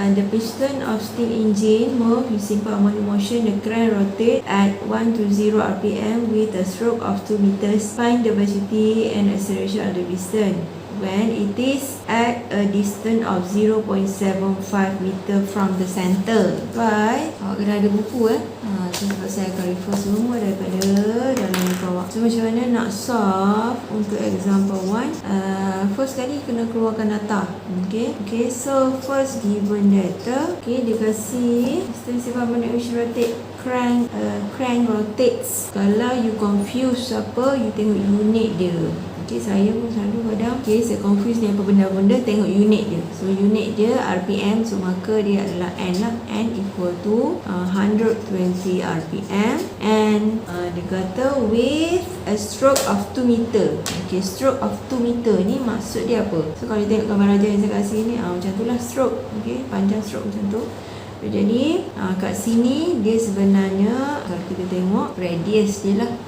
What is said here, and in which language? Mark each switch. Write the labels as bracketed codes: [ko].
[en] The piston of steam engine move using harmonic motion. The crank rotate at 120 rpm with a stroke of 2 meters. Find the velocity and acceleration of the piston when it is at a distance of 0.75 meter from the center. Right? [ms] Awak kena ada buku sebab saya akan refer semua daripada dalam buku awak. So macam mana nak solve untuk example 1? First kali kena keluarkan data. Okay, [en] so first given data. [ms] Okay, dia kasi [en] distance harmonic motion rotate crank rotates. [ms] Kalau you confuse apa, you tengok unit dia. Okay, saya pun selalu kadang saya confuse ni apa benda-benda, tengok unit dia. So unit dia RPM, so maka dia adalah N lah. [en] N equal to 120 RPM. [ms] And dia kata [en] with a stroke of 2 meter. [ms] Okay, [en] stroke of 2 meter [ms] ni maksud dia apa? So kalau tengok gambar raja yang saya kasih ni, macam tu lah stroke. Okay, panjang stroke macam tu. Jadi kat sini dia sebenarnya, kalau kita tengok radius dia lah.